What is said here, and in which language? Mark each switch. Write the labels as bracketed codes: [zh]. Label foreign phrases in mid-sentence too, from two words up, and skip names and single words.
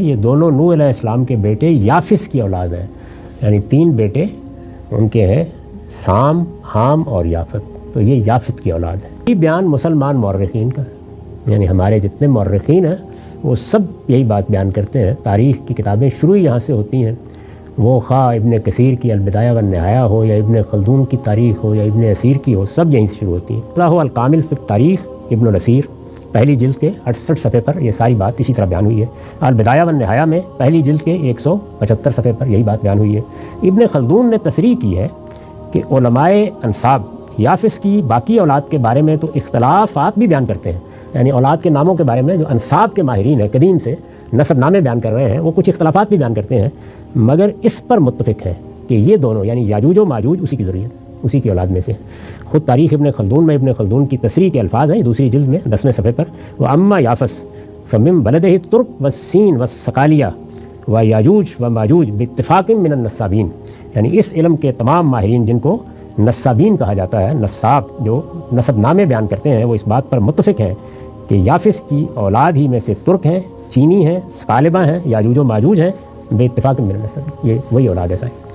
[hi] ये दोनों नूह अलैहिस्सलाम के बेटे याफिस की औलाद हैं। यानी 3 बेटे उनके हैं, साम, हाम और याफत। तो ये याफित की औलाद है। ये बयान मुसलमान मौर्रिखीन का, यानी हमारे जितने मौर्रिखीन हैं वो सब यही बात बयान करते हैं। तारीख़ की किताबें शुरू यहाँ से होती हैं, वो खा इब्न कसीर की अलबिदाया व निहाया हो या इब्न खल्दून की तारीख़ हो या इब्न असीर की हो, सब यहीं से शुरू होती हैं। अल कामिल फ़िल तारीख़ इब्न असीर पहली जिल्द के 68 सफ़े पर यह सारी बात इसी तरह बयान हुई है। अलबिदाया व निहाया में पहली जिल्द के 175 सफ़े पर यही बात बयान हुई है। इब्न खल्दून ने तसरीह की है कि उलमाए अंसाब याफिस की बाकी औलाद के बारे में तो इख्तलाफात भी बयान करते हैं। यानी औलाद के नामों के बारे में जो अंसाब के माहिरीन हैं, कदीम से नसब नामे बयान कर रहे हैं, वो कुछ इख्तलाफात भी बयान करते हैं, मगर इस पर मुत्तफ़िक़ है कि ये दोनों यानी याजूज व माजूज उसी की ज़ुर्रियत, उसी की औलाद में से। ख़ुद तारीख़ इब्न खल्दून में इब्न खल्दून की तसरीह के अल्फाज हैं दूसरी जिल्द में 10वें सफ़े पर, [ar] وأما يافث فمن ولده الترك والصين والصقالبة ويأجوج ومأجوج باتفاق من النسابين. [hi] यानी इस इल्म के तमाम माहिरीन जिनको नस्साबीन कहा जाता है, नस्साब जो नसब नामे बयान करते हैं, वो इस बात पर मुत्तफ़िक़ हैं कि याफिस की औलाद ही में से तुर्क हैं, चीनी हैं, सकालिबा हैं, याजूज व माजूज हैं, [ar] باتفاق من النسابين. [hi] ये वही औलाद है साहब।